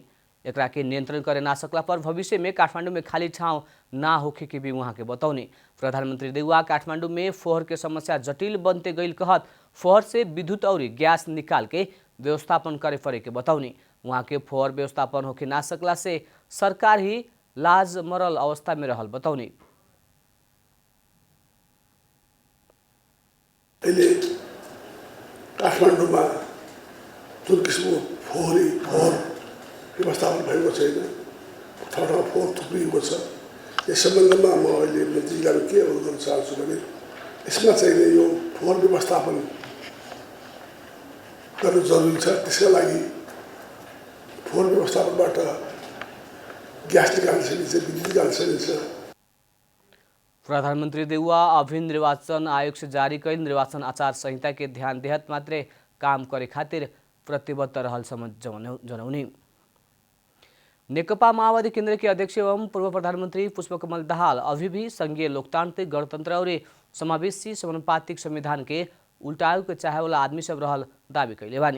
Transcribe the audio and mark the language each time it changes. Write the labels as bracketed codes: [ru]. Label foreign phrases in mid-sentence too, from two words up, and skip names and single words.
[bho] एकरा के नियंत्रण करे ना सकला पर भविष्य में काठमांडू में खाली ठाउँ ना होखे के भी वहाँ के बतौनी। प्रधानमंत्री देउवा काठमांडू में फोहर के समस्या जटिल बनते गईल कहत फोहर से विद्युत और गैस निकाल के व्यवस्थापन करे पड़े के बतौनी। वहाँ के फोहर व्यवस्थापन होके ना सकला से सरकार ही लाज मरल अवस्था में रहल बतौनी। [ne] काठमाडौँमा जुन किसिमको फोहोर व्यवस्थापन भएको छैन, ठाउँ फोहोर थुप्रिएको छ। यस सम्बन्धमा म अहिले मन्त्रीज्यूलाई के अनुरोध गर्न चाहन्छु भने यसमा चाहिँ यो फोहोर व्यवस्थापन गर्नु जरुरी छ। त्यसका लागि फोहोर व्यवस्थापनबाट ग्यास निकाल्न सकिन्छ, विद्युत निकाल्न सकिन्छ। [bho] प्रधानमंत्री देउवा अभिन्न निर्वाचन आयोग से जारी कैल निर्वाचन आचार संहिता के ध्यान देहत मात्रे काम करे खातिर प्रतिबद्ध रहल समझ जनौनी। नेकपा माओवादी केंद्र के अध्यक्ष एवं पूर्व प्रधानमंत्री पुष्पकमल दाहाल अभी भी संघीय लोकतांत्रिक गणतंत्र और समावेशी समानुपातिक संविधान के उल्टावे के चाहे वाला आदमी सब रहल दावी कैले बानी।